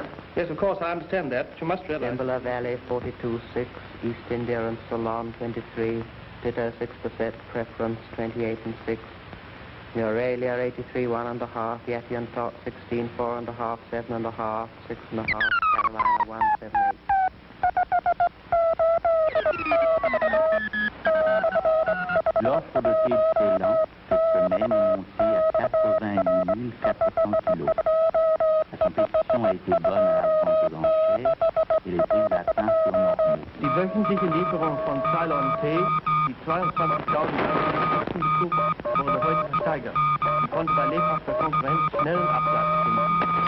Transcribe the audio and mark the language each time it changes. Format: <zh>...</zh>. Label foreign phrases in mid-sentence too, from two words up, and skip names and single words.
<en>Yes, of course, I understand that, but you must realize... Timberla Valley 42.6, East India and Ceylon 23, Ditto 6%, Preference 28 and 6, Euralia 83 1.5, Yeti and Tot 16 4.5, 7.5, 6.5, Carolina 178.</en> <fr>L'offre de thé de Ceylan cette semaine est montée à 88 400 kilos. La compétition a été bonne à la vente aux enchères et les prix atteints sont normaux.</fr> <de>Die wöchentliche Lieferung von Ceylon Tee, die 22.000 betrug, wurde heute versteigert und konnte bei lebhafter Konkurrenz schnellen Absatz finden.</de>